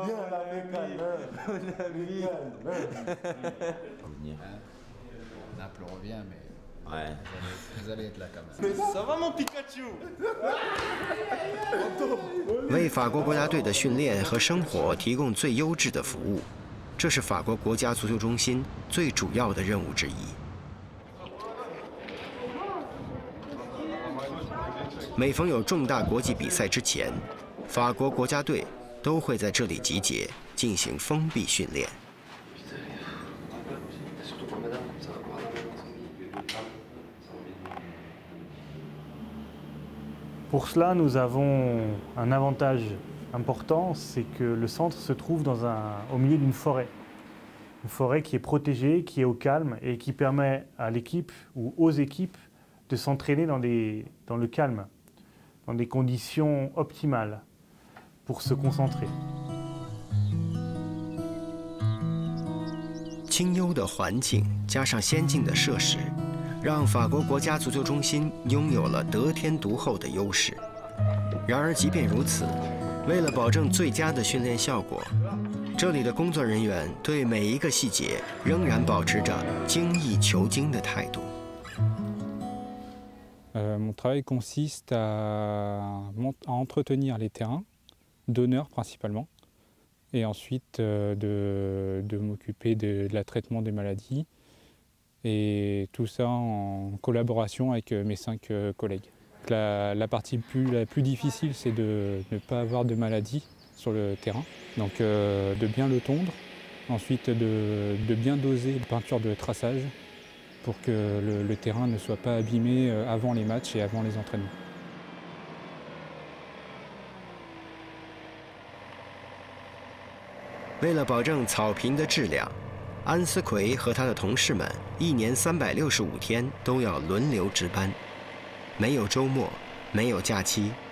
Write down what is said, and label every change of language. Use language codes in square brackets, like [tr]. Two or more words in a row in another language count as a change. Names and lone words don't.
[zh] 为法国国家队的训练和生活提供最优质的服务，这是法国国家足球中心最主要的任务之一。每逢有重大国际比赛之前，法国国家队都会在这里集结，进行封闭训练。 [fr] Pour cela, nous avons un avantage important, c'est que le centre se trouve au milieu d'une forêt. Une forêt qui est protégée, qui est au calme et qui permet à l'équipe ou aux équipes de s'entraîner dans le calme, dans des conditions optimales pour se concentrer. [zh] 清幽的环境加上先进的设施，让法国国家足球中心拥有了得天独厚的优势。然而，即便如此，为了保证最佳的训练效果，这里的工作人员对每一个细节仍然保持着精益求精的态度。 [fr] Mon travail consiste à entretenir les terrains, d'honneur principalement, et ensuite de m'occuper de la traitement des maladies, et tout ça en collaboration avec mes 5 collègues. La partie la plus difficile, c'est de ne pas avoir de maladie sur le terrain, donc de bien le tondre, ensuite de bien doser la peinture de traçage pour que le terrain ne soit pas abîmé avant les matchs et avant les entraînements. [zh] 为了保证草坪的质量，安思奎和他的同事们1年365天都要轮流值班，没有周末，没有假期。